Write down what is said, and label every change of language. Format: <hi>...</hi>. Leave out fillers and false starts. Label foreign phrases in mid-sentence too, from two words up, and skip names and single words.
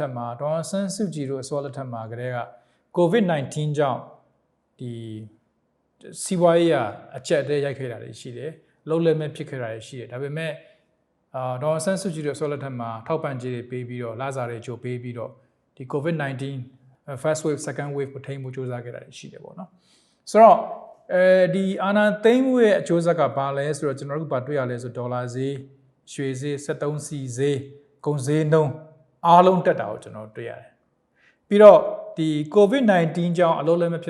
<my>က်မှာဒေါ်ဆန်းစုကြည်တို့အစိုးရလက်ထက်မှာကတည်းက COVID-19 ကြောင့်ဒီစီးပွားရေးအကျက်တဲရိုက်ခဲ့တာတွေရှိတယ်လုံးလည်းမဲ့ဖြစ်ခဲ့တာတွေရှိတယ်ဒါပေမဲ့ဒေါ်ဆန်းစုကြည်တို့အစိုးရလက်ထက်မှာထောက်ပံ့ကြေးတွေပေးပြီးတော့လစာတွေချိုးပေးပြီးတော့ဒီ COVID-19</my> <en>first wave second wave</en> <my>ကိုထိန်းမှုစူးစမ်းခဲ့တာရှိတယ်ပေါ့နော်ဆိုတော့ဒီအာဏာသိမ်းမှုရဲ့အကျိုးဆက်ကဘာလဲဆိုတော့ကျွန်တော်တို့ဘာတွေ့ ရလဲဆိုဒေါ်လာဈေးရွှေဈေး73စီဈေးကုန်ဈေးနှုန်းအားလုံးတက်တာကိုကျွန်တော်တွေ့ရတယ်ပြီးတော့ဒီ COVID-19 ကြောင့်အလုံးလည်းမဖြစ်</my>